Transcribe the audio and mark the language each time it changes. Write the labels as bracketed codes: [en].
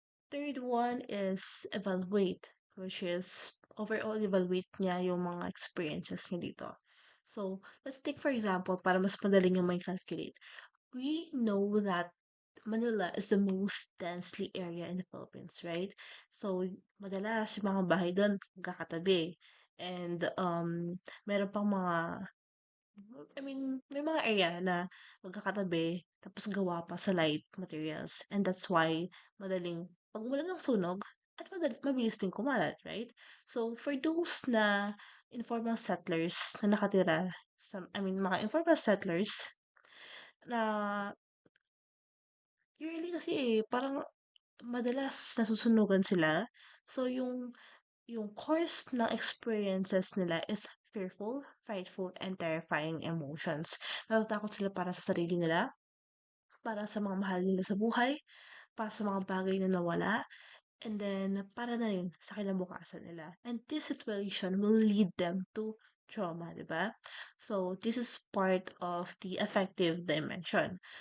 [en] Third one is evaluate, which is overall evaluate [tl] niya yung mga experiences niya dito. [en] So, let's take for example, [tl] para mas madaling yung may calculate. [en] We know that Manila is the most densely area in the Philippines, right? [tl] So, madalas yung mga bahay doon magkakatabi. And meron pang mga, may mga area na magkakatabi tapos gawa pa sa light materials. [en] And that's why [tl] madaling pagmulan ng sunog at mabilis din kumalat, right? [en] So, for those [tl] na informal settlers na nakatira mga informal settlers na usually kasi parang madalas nasusunugan sila. [en] So, yung course ng experiences nila is fearful, frightful, and terrifying emotions. [tl] Natatakot sila para sa sarili nila, para sa mga mahal nila sa buhay, para sa mga bagay na nawala, and then para na rin sa kinabukasan nila. [en] And this situation will lead them to trauma, di ba? So, this is part of the affective dimension.